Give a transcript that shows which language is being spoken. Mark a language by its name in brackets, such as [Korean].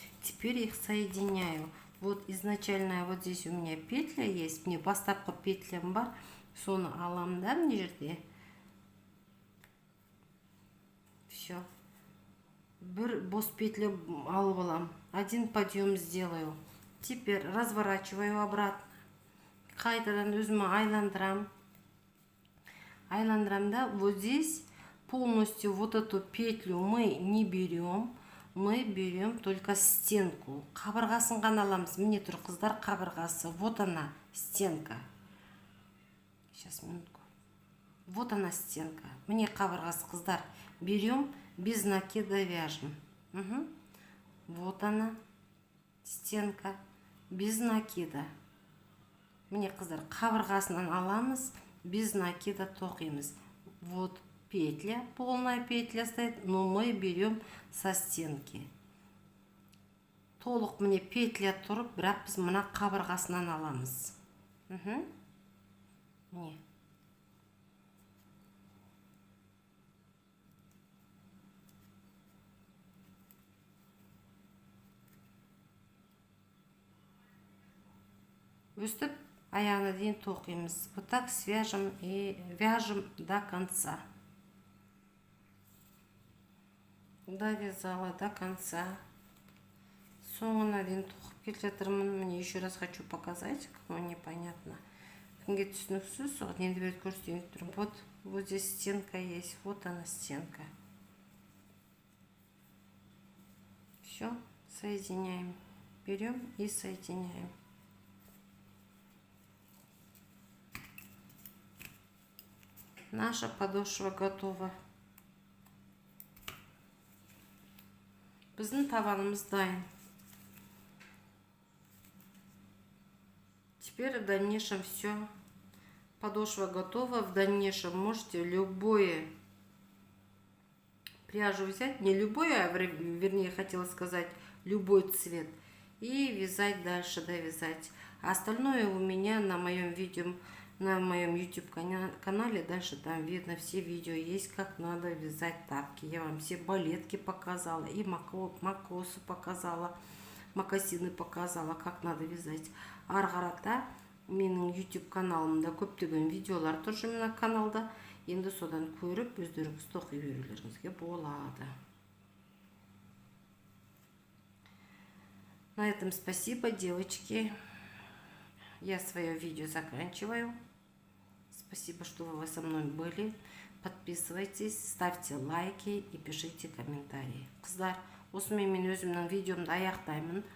[Russian] Теперь их соединяю. Вот изначально вот здесь у меня петля есть. [Kazakh] Мне бастапқы петлям бар. Соны аламын да мына жерде. Все. Бір бос петля алып алам. [Russian] Один подъем сделаю. Теперь разворачиваю обратно. [Kazakh] Қайтадан өзіме айландырам. [Russian] Айландырам, да, вот здесь полностью вот эту петлю мы не берем. Мы берем только стенку. [Kazakh] Қабырғасын ғана аламыз. Міне тұр, қыздар, қабырғасы. [Russian] Вот она, стенка. Сейчас, минутку. Вот она, стенка. [Kazakh] Мне қабырғасы, қыздар. [Russian] Берем, без накида вяжем. Угу. Вот она, стенка, без накида. [Kazakh] Мне, қыздар, қабырғасынан аламыз, [Russian] без накида [Kazakh] тоқимыз. [Russian] Вот петля, полная петля стоит, но мы берем со стенки. [Kazakh] Толық мне петля тұрып, бірақ біз мына қабырғасынан аламыз. Угу. Не. Өстіп, аяғына дейін тоқимыз. [Russian] Вот так свяжем и вяжем до конца. Довязала до конца. [Kazakh] Соңына дейін тоқып келе жатырмын. [Russian] Мне еще раз хочу показать, кому непонятно. [Kazakh] Кімге түсініксіз, соған енді берді көрсетейін тұрмын. [Russian] Вот здесь стенка есть. Вот она, стенка. Все, соединяем. Берем и соединяем. Наша подошва готова. [Kazakh] Біздің табанымыз дайын. [Russian] Теперь в дальнейшем все. Подошва готова. В дальнейшем можете любое пряжу взять. Не любое, а вернее хотела сказать любой цвет. И вязать дальше, довязать. А остальное у меня на моем видео, на моем YouTube канале, дальше там видно все видео есть, как надо вязать тапки. Я вам все балетки показала, и макосы показала, мокасины показала, как надо вязать. [Kazakh] Арғарата менің YouTube каналымда көптеген видеолар тұр мына каналда. Енді содан көріп, өздеріңіз тоқи берулеріңізге болады. [Russian] На этом спасибо, девочки. Я свое видео заканчиваю. Спасибо, что вы со мной были. Подписывайтесь, ставьте лайки и пишите комментарии. [Kazakh] Қыздар, осымен мен өзімнің видеомды аяқтаймын.